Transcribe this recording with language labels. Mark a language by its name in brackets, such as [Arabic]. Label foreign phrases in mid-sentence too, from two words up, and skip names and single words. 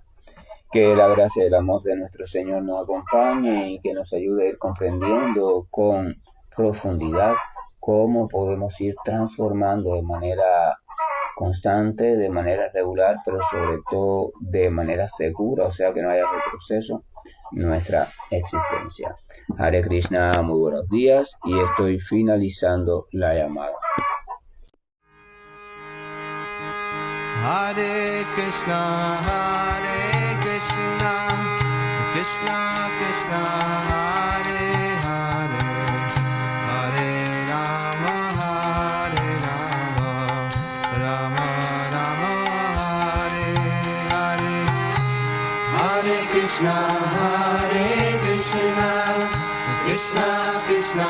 [Spanish] Que la gracia y el amor de nuestro Señor nos acompañe y que nos ayude a ir comprendiendo con profundidad cómo podemos ir transformando de manera constante, de manera regular, pero sobre todo de manera segura, o sea que no haya retroceso nuestra existencia. [Sanskrit] Hare Krishna, [Spanish] muy buenos días y estoy finalizando la llamada. [Sanskrit] Hare Krishna, Krishna Krishna Hare Hare Hare Rama Hare Rama Rama Rama Hare Hare Hare Krishna Krishna Krishna